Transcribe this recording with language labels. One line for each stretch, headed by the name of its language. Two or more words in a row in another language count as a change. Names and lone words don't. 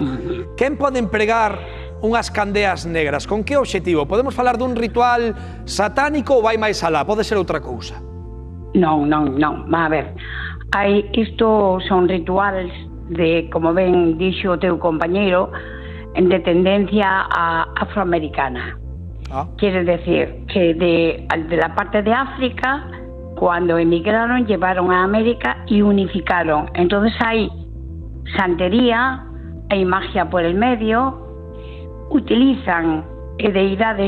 Galician: Quen pode empregar unhas candeas negras? Con que obxectivo? Podemos falar dun ritual satánico ou vai máis alá? Pode ser outra cousa? Non, a ver, isto son rituales de, como ben dixo o teu compañeiro, de tendencia afroamericana.
Spanish: Quiere decir que de la parte de África, cuando emigraron, llevaron a América y unificaron. Entonces hay santería, hay magia por el medio, utilizan deidades.